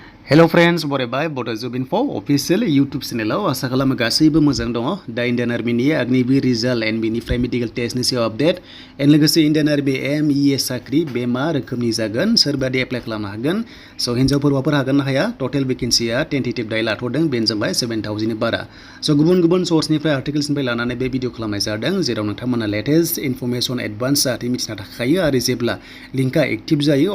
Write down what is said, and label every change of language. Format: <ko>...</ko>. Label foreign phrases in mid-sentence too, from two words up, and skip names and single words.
<en>Hello friends,</en> <brx>बरायबाय Bodo Info official YouTube channel आसा खालामो गासैबो मोजां दङ दा Indian Army नि Agniveer</brx> <en>result and</en> <brx>बेनिफ्राय</brx> <en>medical test</en> <brx>नि सायाव</brx> <en>update and</en> <brx>लोगोसे Indian Army MES साख्रि बे मा रोखोमनि जागोन सोरबादि एप्लाइ खालामनो हागोन सो हिनजावफोर हौवाफोर हागोन ना हाया</brx> <en>total vacancy tentative</en> <brx>दायो लाथ'दों बेनो जाबाय 7000 नि बारा सो गुबुन आर्टिकल्सनिफ्राय आर्टिकल्सनिफ्राय लानानै बे भिडिअ खालामनाय जादों जेराव नोंथांमोना</brx> <en>latest information advance</en> <brx>जाहाथे मिथिना थाखायो आरो जेब्ला</brx> <en>link active</en> <brx>जायो</brx>